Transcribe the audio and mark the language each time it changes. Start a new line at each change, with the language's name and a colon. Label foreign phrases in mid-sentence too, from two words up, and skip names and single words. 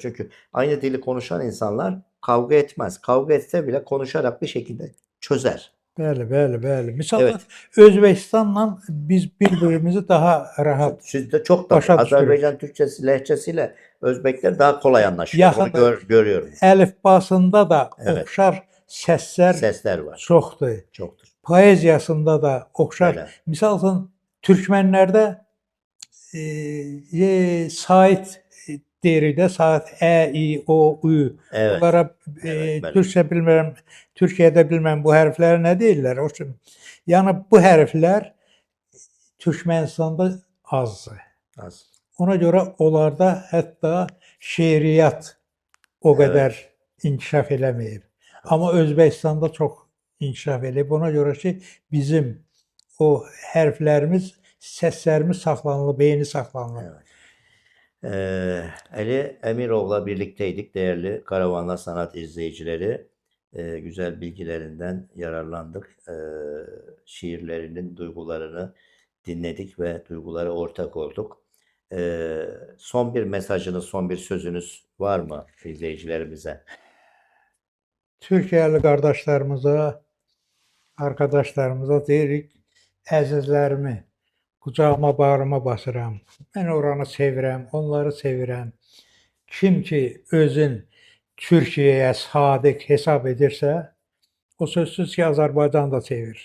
Turkish: Çünkü aynı dili konuşan insanlar kavga etmez. Kavga etse bile konuşarak bir şekilde çözer.
Azerbaijani: Bəli. Misal Özbekistanla biz bir-birimizi daha rahat
Turkish: Sizde çok da Azerbaycan Türkçesi, lehçesiyle Özbekler daha kolay anlaşıyor. Onu görüyorum.
Azerbaijani: Əlifbasında da oxşar
Turkish: sesler var.
Azerbaijani: çoxdur. Poeziyasında da oxşar.
Turkish: Öyle.
Azerbaijani: Misal üçün Türkmenlərdə sait deyirik də, saat Ə, İ, O, Ü.
Turkish: Evet.
Azerbaijani: Onlara Türkçe bilmirəm, Türkiyədə bilməm bu hərflərə nə deyirlər. O üçün yəni bu hərflər Türkmənistanda azdır. Az. Ona görə onlarda hətta şeiriyyat o qədər inkişaf eləməyib. Amma Özbəkistanda çox inkişaf eləyib. Ona görə ki, bizim o hərflərimiz, səslərimiz saxlanılıb, beyni saxlanılıb.
Turkish: Evet. Ali Emirov'la birlikteydik değerli Karavanla Sanat izleyicileri. Güzel bilgilerinden yararlandık. Şiirlerinin duygularını dinledik ve duygulara ortak olduk. Son bir mesajınız, son bir sözünüz var mı izleyicilerimize?
Azerbaijani: Türkiyəli qardaşlarımıza, arkadaşlarımıza deyirik, əzizlərimi qucağıma, bağrıma basıram. Mən oranı sevirəm, onları sevirəm. Kim ki özün Türkiyəyə sadiq hesab edirsə, o sözsüz ki, Azərbaycan da sevir.